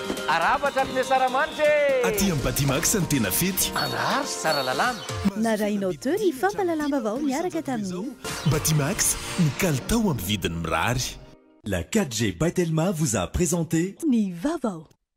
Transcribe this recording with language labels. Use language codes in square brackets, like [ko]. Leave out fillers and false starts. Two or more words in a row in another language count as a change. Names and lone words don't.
[mg] arabatra amin'ny saramanitra aty amin'ny Batimax ny tena fety anary sy tsara lalàna narainao teo ny fampalalamba vao miaraka tamin'io Batimax ny kalitao amin'ny vidiny mirary. [fr] La 4G by Telma vous a présenté [mg] Ni Vavao.